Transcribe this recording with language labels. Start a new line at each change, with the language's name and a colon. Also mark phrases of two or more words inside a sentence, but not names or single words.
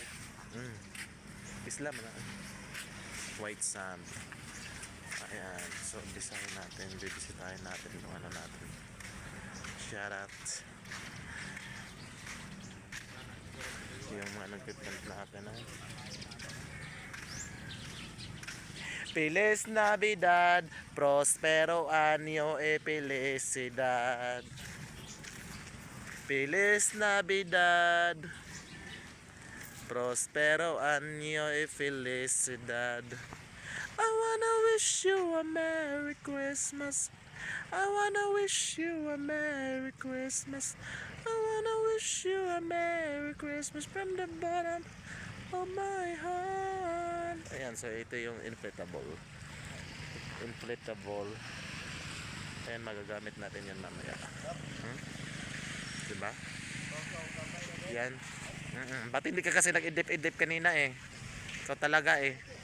Filipino: Islam na.
English: White sand.
Filipino: Ayan, so design natin, bibisitahin natin yung ano natin.
English: Shout out
Filipino: yung mga nagpiplant natin.
Spanish: Feliz Navidad, Prospero Año e Felicidad. Feliz Navidad, Prospero Año e Felicidad.
English: I wanna wish you a Merry Christmas. I wanna wish you a Merry Christmas. I wanna wish you a Merry Christmas from the bottom of my heart.
Filipino: Ayan, so ito yung inflatable. Inflatable. Ayan, magagamit natin yan mamaya. Diba? Yan. Ba't hindi ka kasi nag-idip-idip kanina eh? Ikaw talaga eh.